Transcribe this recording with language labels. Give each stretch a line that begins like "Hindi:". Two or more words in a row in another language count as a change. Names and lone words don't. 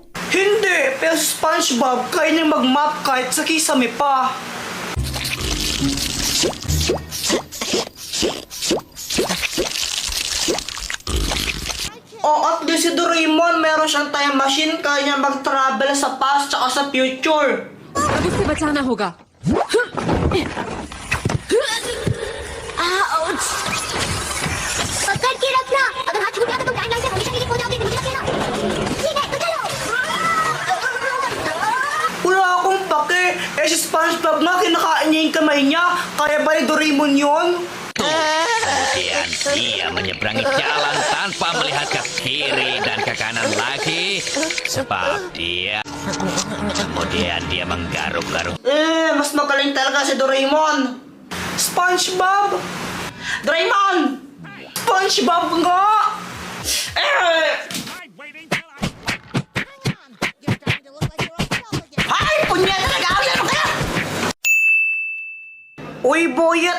Filipino: Hindi, pero si SpongeBob kaya niya mag-map kahit sa kisame pa. O
English: at least
Filipino: si Doraemon meron siyang
English: time machine,
Filipino: kaya niya mag-travel sa past tsaka sa future.
Hindi: अभी से बचाना होगा पकड़ के रखना। अगर हाथ छूट गया तो तुम टाइमलाइन से हमेशा डिलीट हो जाओगे। मुझे रखना। ठीक है, तो चलो।
Filipino: Wala akong pake. Eh si SpongeBob na, kinakain niya yung kamay niya. Kaya ba ni Doraemon yun?
Indonesian: Kemudian dia menyeberangi jalan tanpa melihat ke kiri dan ke kanan lagi. Sebab dia... Kemudian dia menggaruk-garuk.
Filipino: Mas magaling talaga si Doraemon. SpongeBob! Doraemon! SpongeBob nga! Ay! Punyeta na gawin! Ano kaya? Uy, Boyet!